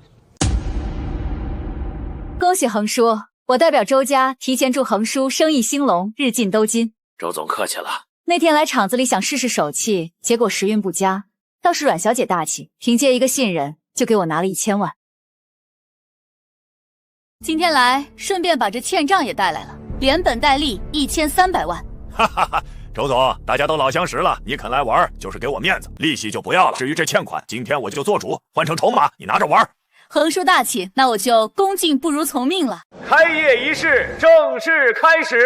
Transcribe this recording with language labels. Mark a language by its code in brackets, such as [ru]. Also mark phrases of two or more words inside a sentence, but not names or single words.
[zh] 恭喜橫叔，我代表周家提前祝橫叔生意興隆，日進斗金。周總客氣了。那天來廠子裡想試試手氣，結果時運不佳，倒是阮小姐大氣，憑借一個信任就給我拿了1000萬。今天來順便把這欠賬也帶來了，連本帶利1300萬。哈哈哈，周总，大家都老相识了，你肯来玩就是给我面子，利息就不要了。至于这欠款，今天我就做主，换成筹码，你拿着玩。横叔大气，那我就恭敬不如从命了。开业仪式正式开始。